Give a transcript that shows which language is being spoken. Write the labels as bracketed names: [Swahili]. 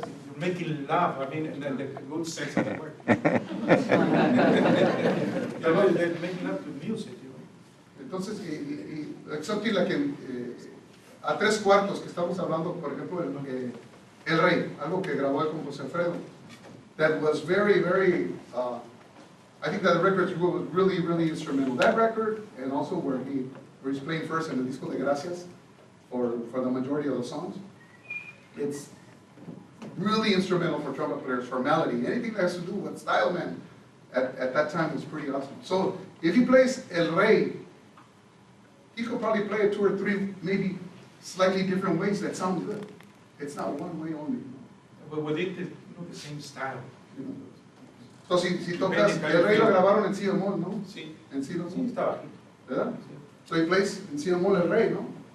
[English] You're making love, I mean, in the good sense of the word. They're making love to music, [Spanish] Entonces, exactly like a 3/4 que estamos hablando, por ejemplo, El Rey, algo que grabó con José Alfredo. [English] That was very, very, I think that the record was really, really instrumental. That record, and also where he's playing first in the Disco de Gracias, for the majority of the songs, it's really instrumental for trumpet players, for melody. Anything that has to do with style, man, at that time was pretty awesome. So, if he plays El Rey, he could probably play it 2 or 3, maybe slightly different ways that sound good. It's not one way only. But within the same style. [Spanish] So, si tocas, El Rey lo grabaron en si bemol, ¿no? Sí. En si bemol. Sí, está bajito. ¿Verdad? Sí. So he plays en si bemol El Rey, ¿no?